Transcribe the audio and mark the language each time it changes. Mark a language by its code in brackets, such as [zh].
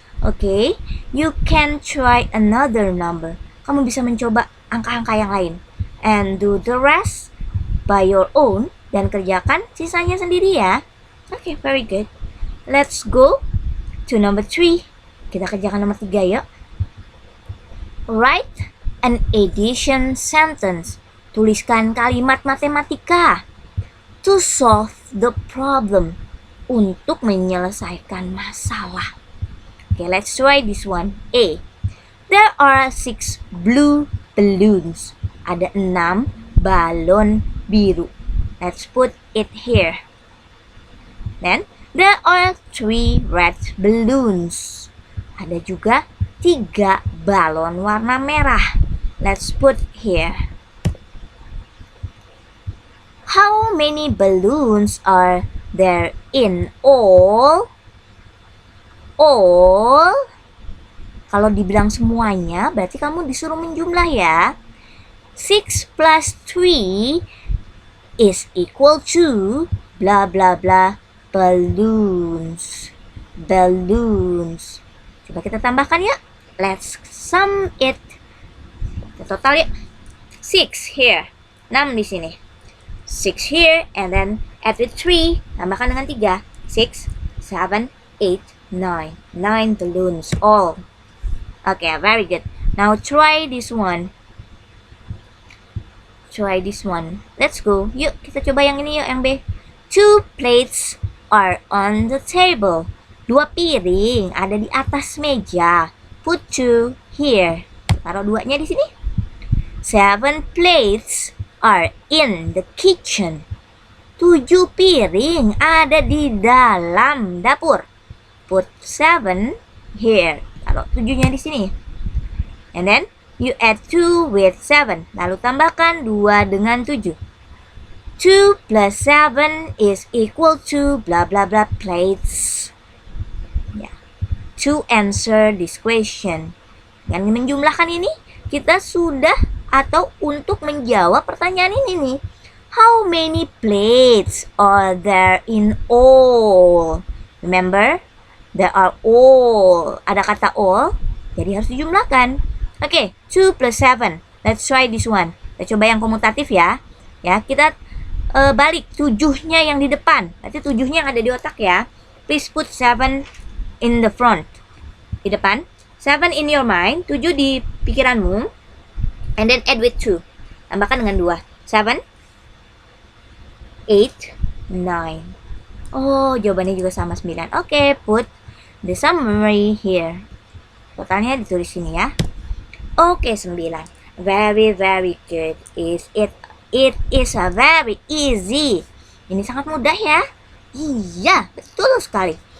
[en] Okay, you can try another number. [id] Kamu bisa mencoba angka-angka yang lain. [en] And do the rest by your own. [id] Dan kerjakan sisanya sendiri ya. [en] Okay, very good. Let's go to number 3. [id] Kita kerjakan nomor 3 yuk. [en] Write an addition sentence. [id] Tuliskan kalimat matematika [en] to solve the problem, [id] untuk menyelesaikan masalah. [en] Okay, let's try this one. A. There are 6 blue balloons. [id] Ada 6 balon biru. [en] Let's put it here. Then, there are 3 red balloons. [id] Ada juga 3 balon warna merah. [en] Let's put here. How many balloons are there in all? All. [id] Kalau dibilang semuanya, berarti kamu disuruh menjumlah ya. [en] 6 plus 3 is equal to blah blah blah balloons. [id] Balloons. Coba kita tambahkan ya. [en] Let's sum it. [id] Kita total ya. [en] 6 here. [id] 6 di sini. [en] 6 here and then add with 3. [id] Tambahkan dengan 3. [en] 6, 7, 8, 9. 9 balloons all. Okay, very good. Now try this one. Try this one. Let's go. [id] Yuk, kita coba yang ini yuk, yang B. [en] 2 plates are on the table. [id] 2 piring ada di atas meja. [en] Put 2 here. [id] Taruh 2-nya di sini. [en] 7 plates are in the kitchen. [id] 7 piring ada di dalam dapur. [en] Put 7 here. [id] Taruh 7-nya di sini. [en] And then you add 2 with 7. [id] Lalu tambahkan 2 dengan 7. [en] 2 plus 7 is equal to blah blah blah plates. Ya. To answer this question. [id] Dengan menjumlahkan ini, kita sudah atau untuk menjawab pertanyaan ini nih. [en] How many plates are there in all? Remember? There are all. [id] Ada kata all, jadi harus dijumlahkan. Oke, 2 plus 7. [en] Let's try this one. [id] Kita coba yang komutatif ya. Ya, kita balik 7-nya yang di depan. Berarti 7-nya yang ada di otak ya. [en] Please put 7 in the front. [id] Di depan. [en] 7 in your mind. [id] 7 di pikiranmu. [en] And then add with 2. [id] Tambahkan dengan 2. [en] 7, 8, 9. [id] Oh, jawabannya juga sama 9. [en] Oke, put the summary here. [id] Totalnya ditulis sini ya. Oke, 9. [en] Very, very good. It is a very easy. [id] Ini sangat mudah ya. Iya, betul sekali.